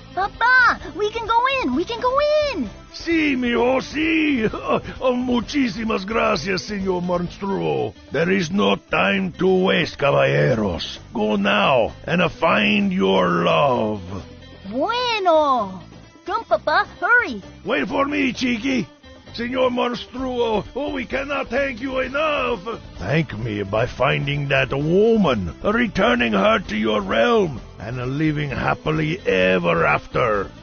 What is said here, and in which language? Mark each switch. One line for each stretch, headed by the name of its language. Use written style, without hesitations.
English: Papa, we can go in, we can go in.
Spanish: Sí, mijo, sí. Muchísimas gracias, Señor Monstruo.
English: There is no time to waste, caballeros. Go now and find your love. Bueno. Come, Papa, hurry. Wait for me, Cheeky. Señor Monstruo, we cannot thank you enough. Thank me by finding that woman, returning her to your realm, and living happily ever after.